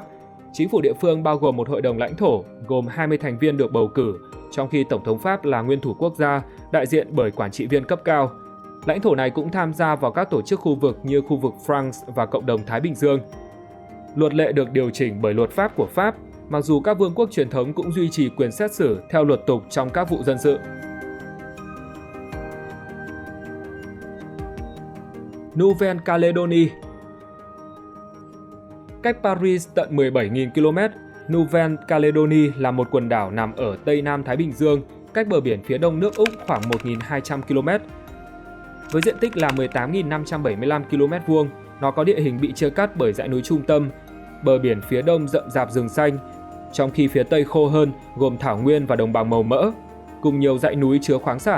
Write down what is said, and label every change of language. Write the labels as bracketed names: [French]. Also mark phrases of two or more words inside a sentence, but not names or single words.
[Vietnamese] Chính phủ địa phương bao gồm một hội đồng lãnh thổ gồm 20 thành viên được bầu cử, trong khi Tổng thống Pháp là nguyên thủ quốc gia, đại diện bởi quản trị viên cấp cao. Lãnh thổ này cũng tham gia vào các tổ chức khu vực như khu vực France và Cộng đồng Thái Bình Dương. Luật lệ được điều chỉnh bởi luật pháp của Pháp, mặc dù các vương quốc truyền thống cũng duy trì quyền xét xử theo luật tục trong các vụ dân sự. Nouvelle-Calédonie. Cách Paris tận 17.000 km, Nouvelle-Calédonie là một quần đảo nằm ở Tây Nam Thái Bình Dương, cách bờ biển phía đông nước Úc khoảng 1.200 km. Với diện tích là 18.575 km vuông, nó có địa hình bị chia cắt bởi dãy núi trung tâm, bờ biển phía đông rậm rạp rừng xanh, trong khi phía tây khô hơn, gồm thảo nguyên và đồng bằng màu mỡ, cùng nhiều dãy núi chứa khoáng sản.